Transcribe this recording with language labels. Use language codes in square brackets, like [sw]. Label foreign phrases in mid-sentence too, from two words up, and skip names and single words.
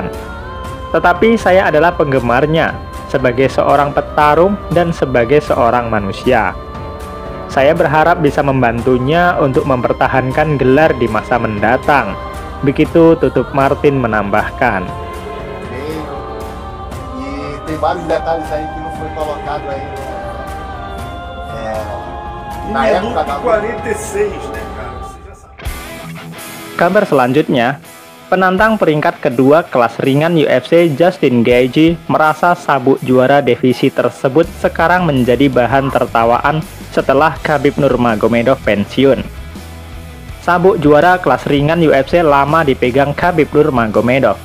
[id] Tetapi saya adalah penggemarnya, sebagai seorang petarung dan sebagai seorang manusia. Saya berharap bisa membantunya untuk mempertahankan gelar di masa mendatang. Begitu tutup Martin menambahkan. [pt] Tem vários detalhes aí que não foi colocado aí na época da 46, né, cara? Você já sabe. [id] Kabar selanjutnya, penantang peringkat kedua kelas ringan UFC Justin Gaethje merasa sabuk juara divisi tersebut sekarang menjadi bahan tertawaan setelah Khabib Nurmagomedov pensiun. Sabuk juara kelas ringan UFC lama dipegang Khabib Nurmagomedov.